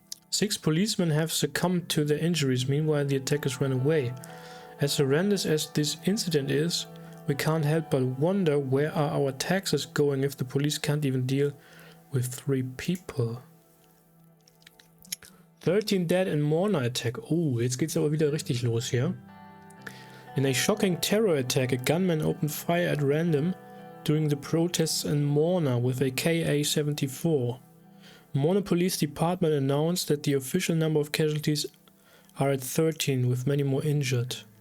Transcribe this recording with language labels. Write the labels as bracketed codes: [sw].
[en] 6 policemen have succumbed to their injuries, meanwhile the attackers ran away. As horrendous as this incident is, we can't help but wonder where are our taxes going if the police can't even deal with 3 people. 13 dead in Morna attack. [de] Oh, jetzt geht's aber wieder richtig los hier. [en] In a shocking terror attack, a gunman opened fire at random during the protests in Morna with a KA-74. Morna Police Department announced that the official number of casualties are at 13, with many more injured.